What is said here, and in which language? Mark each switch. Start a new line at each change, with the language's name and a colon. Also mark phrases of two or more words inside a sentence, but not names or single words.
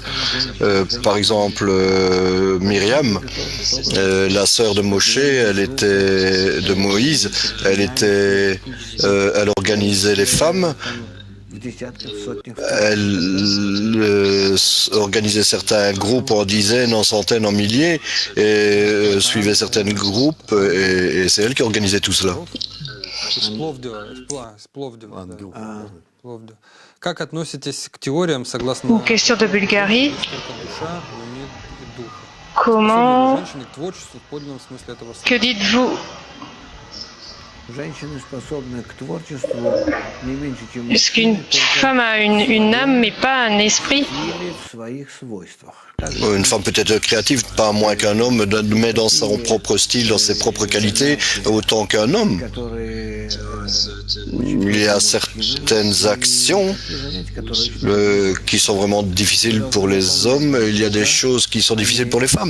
French: Par exemple, Myriam, la sœur de Moshe, elle était de Moïse, elle organisait les femmes. Elle organisait certains groupes en dizaines, en centaines, en milliers, et suivait certains groupes, et c'est elle qui organisait tout cela.
Russian: Как относитесь к теориям, согласно...
French: Une question de Bulgarie.
Russian: Душа имеет и духа.
French: Comment,
Russian: Женщины к творчеству в подлинном смысле этого слова.
French: que dites-vous?
Russian: женщины способны к творчеству не меньше, чем
French: Est-ce qu'une femme a une âme mais pas un esprit?
Russian: или в своих свойствах.
French: Une femme peut être créative, pas moins qu'un homme, mais dans son propre style, dans ses propres qualités, autant qu'un homme.
Russian: Которые
French: Il y a certaines actions qui sont vraiment difficiles pour les hommes, il y a des choses qui sont difficiles pour les femmes.